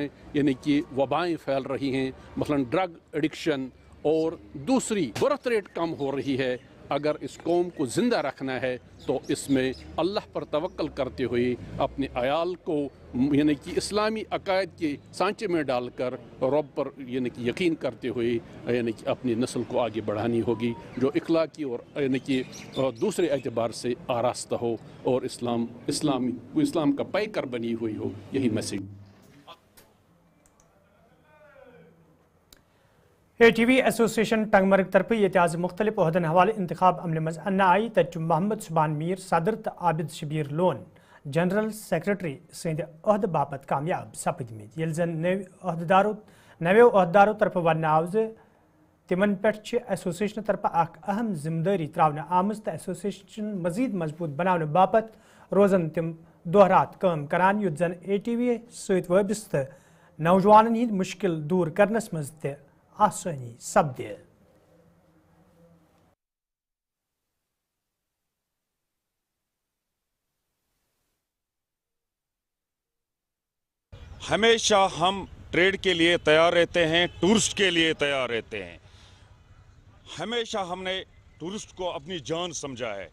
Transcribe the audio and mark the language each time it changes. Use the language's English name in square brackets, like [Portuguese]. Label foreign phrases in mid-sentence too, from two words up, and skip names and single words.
[Urdu] یعنی کہ وبائیں پھیل رہی ہیں، مثلاً [English] drug addiction [Urdu] اور دوسری [English] birth rate [Urdu] کم ہو رہی ہے، اگر اس قوم کو زندہ رکھنا ہے تو اس میں اللہ پر توکل کرتے ہوئے اپنے عیال کو یعنی کہ اسلامی عقائد کے سانچے میں ڈال کر رب پر یعنی کہ یقین کرتے ہوئے یعنی کہ اپنی نسل کو آگے بڑھانی ہوگی، جو اخلاقی اور یعنی کہ دوسرے اعتبار سے آراستہ ہو اور اسلام کا پیکر بنی ہوئی ہو. یہی میسج. [Kashmiri] ATV एसोसिएशन टंगमर्ग तरफ ये आज मुख्तलिफ ओहदन हवाले इंतखाब अमल मज अन्ना आई, तच मोहम्मद सुबान मीर सदर तो आबिद शबीर लोन [English] general secretary [Kashmiri] सद अहद बापत कामयाब सपदमत, ये जन नवो अहदारों तरफ वन आव तिमन पे एसोसिएशन तरफ अहम जिम्मेदारी त्रावन आमज, तो एसोसिएशन मजीद मजबूत बनाने बापत रोजन तिम दोहरात काम करान, युत जन ATV सत वाबस्त नौजवान हंद मुश्किल दूर करनस मज ते आसानी सपदे। [Urdu] ہمیشہ ہم ٹریڈ کے لیے تیار رہتے ہیں، ٹورسٹ کے لیے تیار رہتے ہیں. ہمیشہ ہم نے ٹورسٹ کو اپنی جان سمجھا ہے.